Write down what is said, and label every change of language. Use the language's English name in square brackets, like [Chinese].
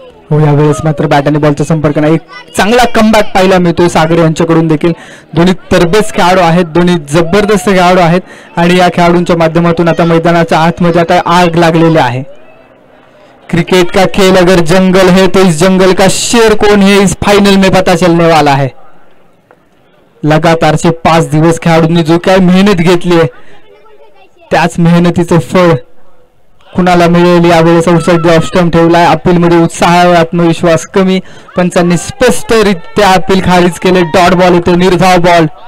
[Marathi] हो, यावेळेस मात्र बॅट आणि बॉलचा संपर्क नाही. एक चांगला कमबॅक पाहायला मिळतोय सागर यांच्याकडून देखील. दोन्ही तरबेज खेळाडू आहेत, दोन्ही जबरदस्त खेळाडू आहेत आणि या खेळाडूंच्या माध्यमातून आता मैदानाच्या आतमध्ये आता आग लागलेली आहे. [Hindi] क्रिकेट का खेल अगर जंगल है तो इस जंगल का शेर कौन है इस फाइनल में पता चलने वाला है. [Marathi] लगातारचे 5 दिवस खेळाडूंनी जो काय मेहनत घेतली आहे त्याच मेहनतीचं फळ कुणाला मिळेल. यावेळेस आउटसाइड ऑफ स्टंप ठेवलाय. अपील मध्ये उत्साह, आत्मविश्वास कमी. पंचांनी स्पष्टरित्या अपील खारिज केले. डॉट बॉल येतो, निर्धाव बॉल.